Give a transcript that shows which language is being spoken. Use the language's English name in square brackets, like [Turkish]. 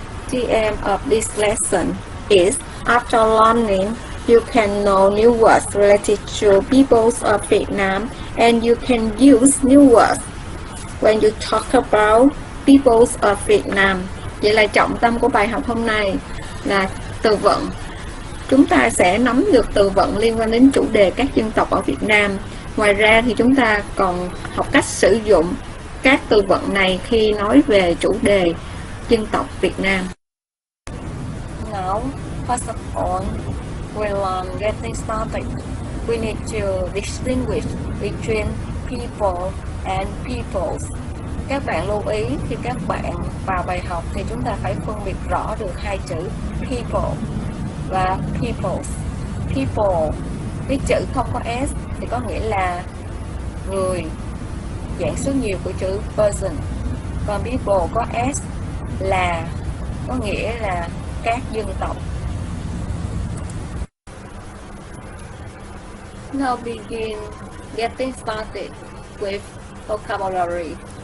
[English] The aim of this lesson is, after learning, you can know new words related to peoples of Vietnam and you can use new words when you talk about peoples of Vietnam. [Vietnamese] Vậy là trọng tâm của bài học hôm nay là từ vựng. Chúng ta sẽ nắm được từ vựng liên quan đến chủ đề các dân tộc ở Việt Nam. Ngoài ra thì chúng ta còn học cách sử dụng các từ vựng này khi nói về chủ đề dân tộc Việt Nam. [English] Now, first of all, we learn getting started. We need to distinguish between people and peoples. [Vietnamese] Các bạn lưu ý khi các bạn vào bài học thì chúng ta phải phân biệt rõ được hai chữ people và peoples. People, cái chữ không có s thì có nghĩa là người, dạng số nhiều của chữ person. Còn people có s là có nghĩa là các dân tộc. [English] Now begin getting started with vocabulary.